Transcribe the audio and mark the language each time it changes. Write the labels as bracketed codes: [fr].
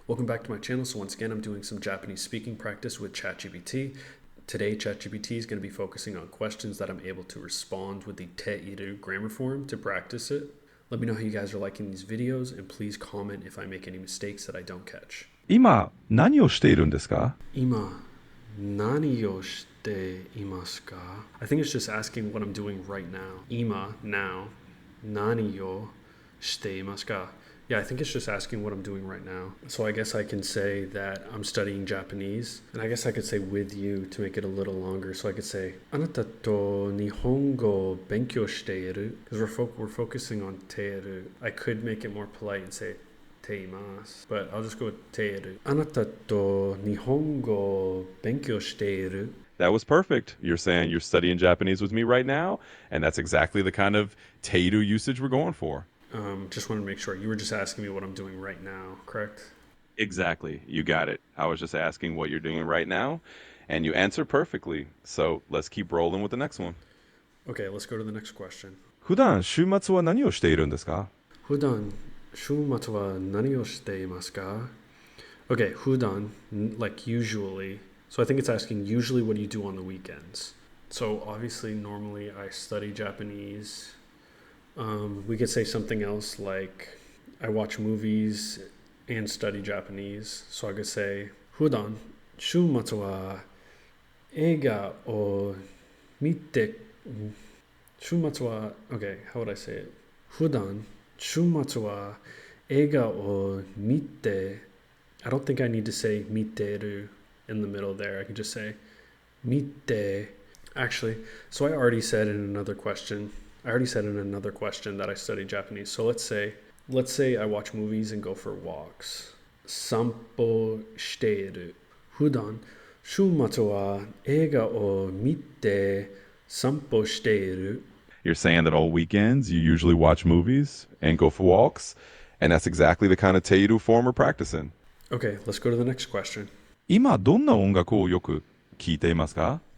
[en] Welcome back to my channel. So once again, I'm doing some Japanese speaking practice with ChatGPT. Today, ChatGPT is going to be focusing on questions that I'm able to respond with the te iru grammar form to practice it. Let me know how you guys are liking these videos, and please comment if I make any mistakes that I don't catch. [ja] 今、何をしているんですか？今、何をしていますか? [en] I think it's just asking what I'm doing right now. [ja] 今, now. 何をしていますか? [en] Yeah, I think it's just asking what I'm doing right now. So I guess I can say that I'm studying Japanese. And I guess I could say with you to make it a little longer. So I could say, [ja] あなたと日本語を勉強している? [en] Because we're focusing on ている. I could make it more polite and say, [ja] ています. [en] But I'll just go with ている. [ja] あなたと日本語を勉強している? [en] That was perfect. You're saying you're studying Japanese with me right now, and that's exactly the kind of teiru usage we're going for. Just wanted to make sure. You were just asking me what I'm doing right now, correct? Exactly. You got it. I was just asking what you're doing right now, and you answered perfectly. So let's keep rolling with the next one. Okay, let's go to the next question. [ja] 普段、週末は何をしているんですか？普段、週末は何をしていますか? [en] Okay, 普段, like usually. So I think it's asking usually what do you do on the weekends? So obviously, normally I study Japanese. We could say something else like I watch movies and study Japanese. So I could say [ja] 普段、週末は映画を見て、週末は [en] okay, how would I say it? [ja] 普段、週末は映画を見て [en] I don't think I need to say 見てる in the middle there. I can just say 見て. Actually, so I already said in another question that I study Japanese. So let's say I watch movies and go for walks. [ja] 散歩している. 普段、週末は映画を見て散歩している. [en] You're saying that on weekends you usually watch movies and go for walks, and that's exactly the kind of teiru form we're practicing. Okay, let's go to the next question. [ja] 今、どんな音楽をよく聴いていますか？